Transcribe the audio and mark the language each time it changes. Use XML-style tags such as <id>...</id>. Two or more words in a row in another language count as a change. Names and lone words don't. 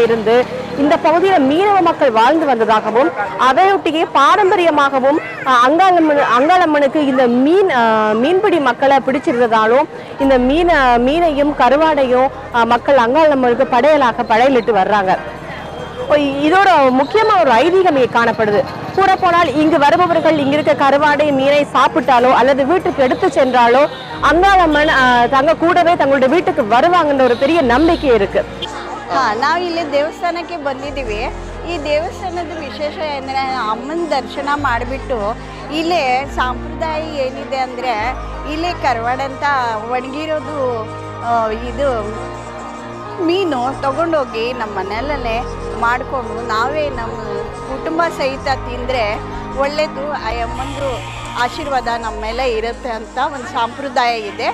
<ta>இருந்து இந்த பகுதியில் மீனவ மக்கள் வாழ்ந்து வந்ததாகவும் அதையொட்டியே பாரம்பரியமாகவும் அங்காளம்மனுக்கு இந்த மீன்பிடி மக்களை பிடிச்சிருந்ததாலும் இந்த மீனையும் கருவாடையும் மக்கள் அங்காளம்மனுக்கு படையலிட்டு வர்றாங்க. இதோட முக்கியமா ஒரு ஐதீகம் காணப்படுது. கூற போனால் இங்கு வருபவர்கள் இங்க இருக்க கருவாடை மீனை சாப்பிட்டாலோ அல்லது வீட்டுக்கு எடுத்து சென்றாலோ அங்காளம்மன் தங்க கூடவே தங்களுடைய வீட்டுக்கு வருவாங்கன்ற ஒரு பெரிய நம்பிக்கை இருக்கு.</ta> <kn>ನಾವು ಇಲ್ಲಿ ದೇವಸ್ಥಾನಕ್ಕೆ ಬಂದಿದ್ದೀವಿ. ಈ ದೇವಸ್ಥಾನದ ವಿಶೇಷ ಅಂದರೆ ಅಮ್ಮನ ದರ್ಶನ ಮಾಡಿಬಿಟ್ಟು ಇಲ್ಲೇ ಸಂಪ್ರದಾಯ ಏನಿದೆ ಅಂದರೆ ಇಲ್ಲಿ ಕರ್ವಾಡ ಅಂತ ಒಣಗಿರೋದು ಇದು ಮೀನು ತಗೊಂಡೋಗಿ ನಮ್ಮ ಮನೆಯಲ್ಲೇ ಮಾಡಿಕೊಂಡು ನಾವೇ ನಮ್ಮ ಕುಟುಂಬ ಸಹಿತ ತಿಂದರೆ ಒಳ್ಳೆಯದು, ಆ ಅಮ್ಮಂದು ಆಶೀರ್ವಾದ ನಮ್ಮ ಮೇಲೆ ಇರುತ್ತೆ ಅಂತ ಒಂದು ಸಂಪ್ರದಾಯ ಇದೆ.</kn>